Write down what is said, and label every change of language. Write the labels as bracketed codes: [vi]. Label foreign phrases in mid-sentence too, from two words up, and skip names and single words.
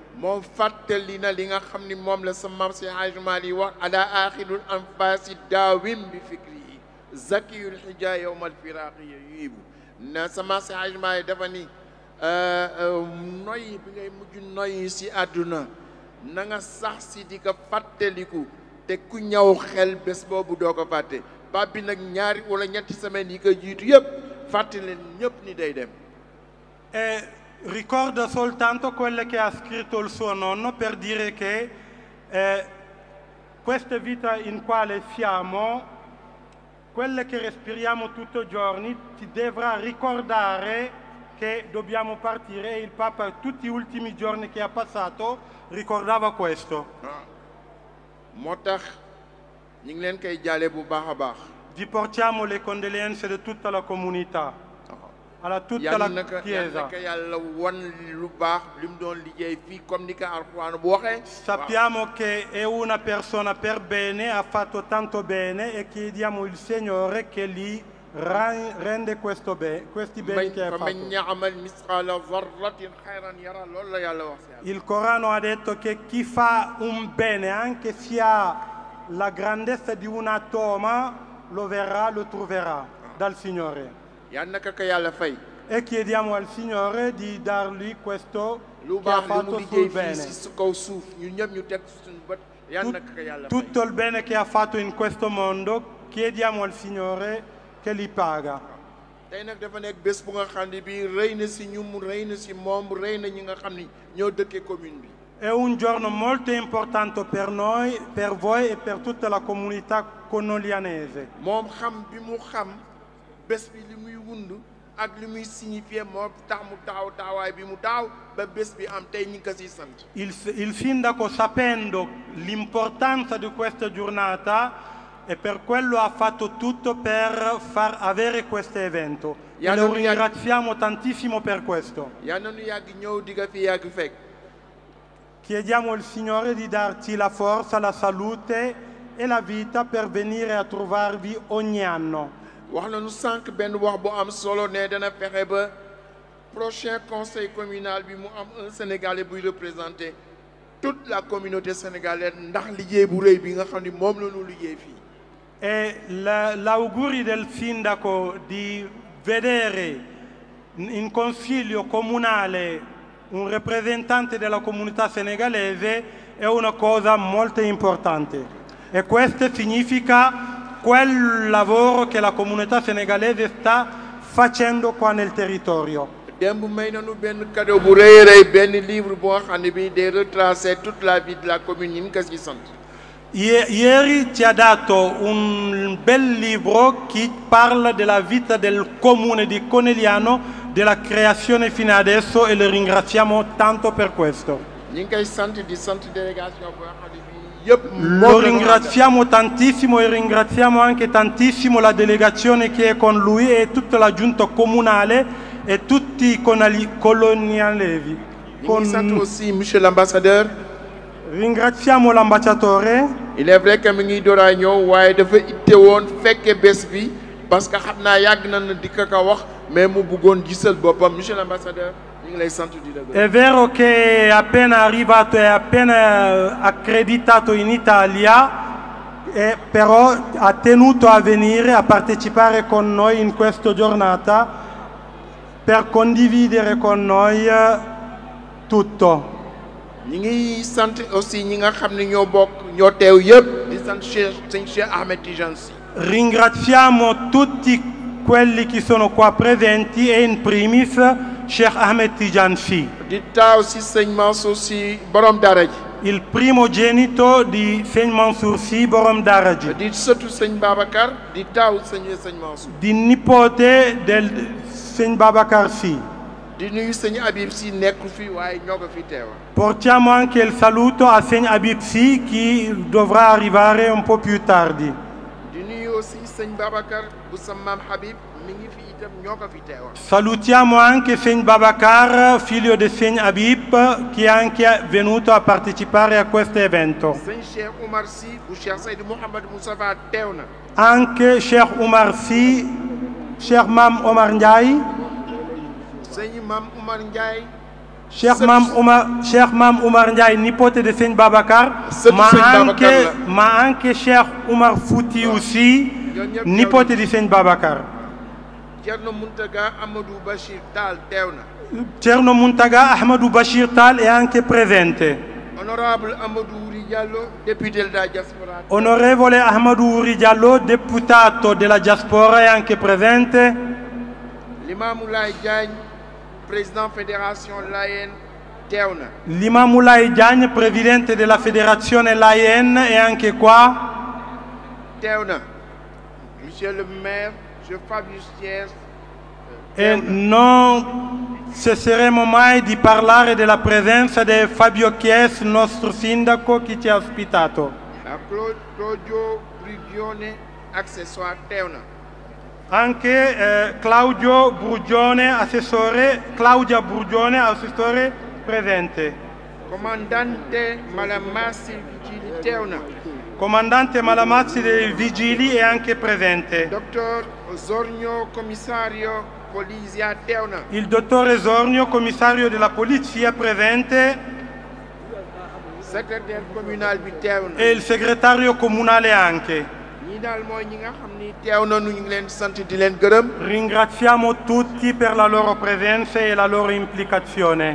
[wo] moom fàttali na li nga xam ni moom la sa maam si Hajji Maalik wax [ar] على آخر الأنفاس دائم بفكر زكي الحجى يوم الفراق [wo] yibu na sa maam si Hajji Maalik dafa ni noyyi bi ngay mujj noyyi si àdduna na nga sax si di ko fàttaliku te ku ñaw xel bés boobu doo ko fàtte pap bi nag ñaari wala ñetti semaines yi ko jiitu yépp fàtte leen ñépp ni day dem [it] E ricorda soltanto quelle che ha scritto il suo nonno per dire che questa vita in quale siamo, quelle che respiriamo tutti i giorni, ti dovrà ricordare che dobbiamo partire. E il Papa tutti gli ultimi giorni che ha passato ricordava questo. [wo] moo tax ñu ngi leen koy jaale bu baax a baax [it] Vi portiamo le condoglianze di tutta la comunità. Alla tutta la Chiesa. [wo] yàlla wan lu baax li mu doon liggéey fii comme ni ko Alxuraan bu waxee. [it] Sappiamo che è una persona per bene, ha fatto tanto bene e chiediamo il Signore che gli rende questi beni che ha fatto. Il Corano ha detto che chi fa un bene, anche se ha la grandezza di un atomo, lo troverà dal Signore. [wo] yal na ko yàlla fay. [it] E chiediamo al Signore di dargli questo [wo] lu [it] che ha [wo] baax li [it] fatto [wo] mu [it] sul [wo] liggéey [it] bene. [wo] fii si kaw suuf ñun ñëpp ñu teg suñu bët yal na ko yàlla fay. [it] Tutto il bene che ha fatto in questo mondo, chiediamo al Signore che li paga. [wo] tey nag dafa nekk bés bu nga xam ne bii rëy na si ñum rëy na si moom rëy na ñi nga xam ni ñoo dëkkee commune bi. [it] È un giorno molto importante per noi, per voi e per tutta la comunità connolianese. [wo] moom xam bi mu xam bés bi li muy wund ak li muy signifié moo tax mu taaw taawaay bi mu taaw ba bés bi am tey ñu ngi ko siy sant. [it] Il sindaco, sapendo l'importanza di questa giornata, e per quello ha fatto tutto per far avere questo evento. E lo ringraziamo tantissimo per questo. [wo] yal na nu yàgg ñëw di ko fi yàgg fekk. [it] Chiediamo al Signore di darci la forza, la salute e la vita per venire a trovarvi ogni anno. [wo] wax nañu sànq benn wax bu am solo ne dana fexe ba [fr] prochain conseil communal [wo] bi mu am [fr] un Sénégalais [wo] buy [fr] représenter toute la communauté sénégalaise [wo] ndax liggéey bu rëy bi nga xam ni moom la ñu liggéey fii. [it] E l'augurio del sindaco di vedere in consiglio comunale un rappresentante della comunità senegalese è una cosa molto importante. E questo significa quel lavoro che la comunità senegalese sta facendo qua nel territorio. [wo] démb may nañu benn cadeau bu rëy rëy benn livre boo xam ne bii day [fr] retracer toute la vie de la commune [wo] ñu ngi ko ci sant. [it] Ieri ci ha dato un bel libro che parla della vita del comune di Conegliano, della creazione fino adesso, e lo ringraziamo tanto per questo. [wo] ñu ngi koy sant di sant délégation boo xam ne bii yëpp. [it] Lo ringraziamo tantissimo e ringraziamo anche tantissimo la delegazione che è con lui e tutta la giunta comunale e tutti i colonialesi. [wo] ñu ngi sant [fr] aussi monsieur l'ambassadeur. [it] Ringraziamo l'ambasciatore. [fr] il est vrai que [wo] mi ngi door a ñëw waaye dafa itte woon fekke bés bi [fr] parce que [wo] xam naa yàgg na di ko wax mais mu bëggoon gisal boppam [fr] monsieur l'ambassadeur [wo] ñu ngi lay sant di la gërëm. [it] È vero che è appena arrivato e appena accreditato in Italia, però ha tenuto a venire a partecipare con noi in questa giornata per condividere con noi tutto. [wo] ñi ngi sant aussi ñi nga xam ne ñoo bokk ñoo teew yëpp di sant sëñ Cheikh Ahmed Tidiane Sy. [it] Ringraziamo tutti quelli che sono qua presenti e in primis Cheikh Ahmed Tidiane Sy, [wo] di taaw si sëñ Mansour Sy borom dara ji. [it] il primogenito di Sëñ Mansour Sy borom daara ji, [wo] di sëtu sëñ Babacar di taaw sëñ Mansour. [it] di nipote del Sëñ Babacar Sy. [wo] di nuyu sëñ Habib Sy nekku fi waaye ñoo ko fi teewa. [it] Portiamo anche il saluto a Sëñ Habib Sy che dovrà arrivare un po' più tardi. [wo] di nuyu aussi sëñ Babacar bu sa maam Habib mi ngi fi itam ñoo ko fi teewa. [it] Salutiamo anche Sëñ Babacar, figlio di Sëñ Habib, che è anche venuto a partecipare a questo evento. [wo] sëñ Cheikh Oumar Sy bu Cheikh Seydou Mouhamed Moustapha teew na. [it] Anche Cheikh Oumar Sy, Cheikh Mam Omar Ndiaye, [wo] sëñ Mam Oumar Ndiaye. [it] Cheikh Mam Oumar Ndiaye, nipote di Sëñ Babacar, ma anche Cheikh Oumar Foutiyou Sy, nipote di Sëñ Babacar. [wo] Thierno Mountaga Amadou Bachir Tall teew na. [it] Thierno Mountaga Ahmadou Bachir Tall è anche presente. Onorevole Amadou Wuri Diallo, député della diaspora. Onorevole Ahmadou Wuri Diallo, deputato della diaspora, è anche presente. [wo] Limamoulaye Diagne, [fr] président fédération [wo] Layène teew na. [it] Limamoulaye Diagne, presidente della federazione Layène, è anche qua. [wo] teew na. [fr] Monsieur le maire, je Fabius Thiès. [it] E non cesseremo mai di parlare della presenza di Fabio Chies, nostro sindaco, che ci ha ospitato. [wo] Claudio Brugione, accessoire teew na. [it] Anche Claudia Brugione, assessore presente. [wo] Comandante Malamassi Vigili teew na. [it] Comandante Malamazzi dei Vigili è anche presente. [wo] Dottor Zornio, commissario Polizia teew na. [it] Il dottore Zornio, commissario della polizia, presente. [fr] Secrétaire communal [wo] bi teew na. [it] E il segretario comunale anche. [wo] ñi daal mooy ñi nga xam ni teew na ñu ngi leen sant di leen gërëm. [it] Ringraziamo tutti per la loro presenza e la loro implicazione.